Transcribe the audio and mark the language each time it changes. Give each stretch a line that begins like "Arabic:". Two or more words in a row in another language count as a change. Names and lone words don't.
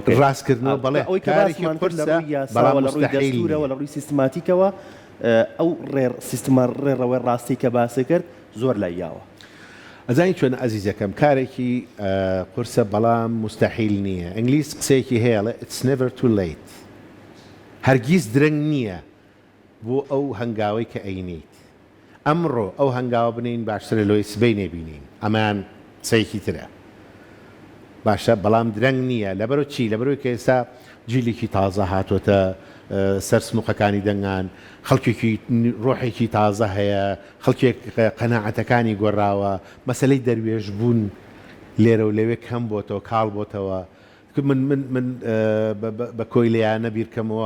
Central Kurdish: بەڵێ ئەوەی کارێکی قورسە بەڵام لە ڕووی دەستورەوە لە ڕووی سیستماتیکەوە ئەو سیستما ڕێڕەوەی ڕاستی کە باسی کرد زۆر لایاوە ئەزانی چۆن ئەزیزەکەم کارێکی قورسە بەڵام مستحیل نییە ئینگلیس قسەیەکی هەیە
English: it's never too late
Central Kurdish: هەرگیز درەنگ نییە بۆ ئەو هەنگاوەی کە ئەینیت ئەمڕۆ ئەو هەنگاوە بنین باشترە لۆی سبەی نێبینین ئەمان قسەیەکی ترە باشە بەڵام درەنگ نییە لەبەرۆ چی لەبەرۆی کە ئێستا جیلێکی تازە هاتوۆتە سەر سنووقەکانی دەنگان خەڵکێکی ڕۆحێکی تازە هەیە خەڵکێک قەناعەتەکانی گۆڕاوە مەسلەی دەروێش بوون لێرە و لەوێ کەم بۆتەوە کاڵ بۆتەوە من بە کۆیلیانە بیرکەمەوە